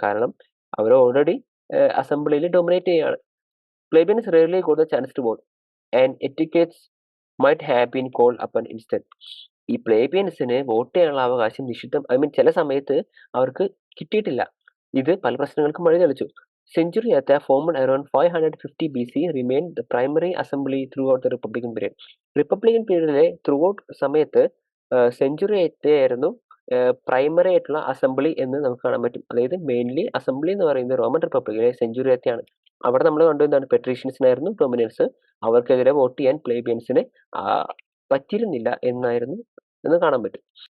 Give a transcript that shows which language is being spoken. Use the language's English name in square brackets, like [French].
[Malayalam] കാരണം അവർ ഓൾറെഡി അസംബ്ലിയിൽ ഡോമിനേറ്റ് ചെയ്യുകയാണ്. [English] Plebeians rarely got the chance to vote and etiquettes might have been called upon instant. [Malayalam] ഈ പ്ലേബിയൻസിന് vote ചെയ്യാനുള്ള അവകാശം ചില സമയത്ത് അവർക്ക് കിട്ടിയിട്ടില്ല. ഇത് പല പ്രശ്നങ്ങൾക്കും വഴി തെളിച്ചു. [English] Centuriata, formed around 550 BC, remained the primary assembly throughout the Republican period. [Malayalam] Republican പീരീഡിലെ throughout സമയത്ത് സെഞ്ചുറിയാറ്റയായിരുന്നു പ്രൈമറി ആയിട്ടുള്ള അസംബ്ലി എന്ന് നമുക്ക് കാണാൻ പറ്റും. അതായത് മെയിൻലി അസംബ്ലി എന്ന് പറയുന്നത് റോമൻ റിപ്പബ്ലിക്കിലെ സെഞ്ചുറിയാറ്റയാണ്. അവിടെ നമ്മൾ കണ്ടു എന്താണ്, പെട്രീഷ്യൻസിനായിരുന്നു ഡൊമിനൻസ്. അവർക്കെതിരെ വോട്ട് ചെയ്യാൻ പ്ലേബിയൻസിന് പറ്റിയിരുന്നില്ല എന്ന് കാണാൻ പറ്റും.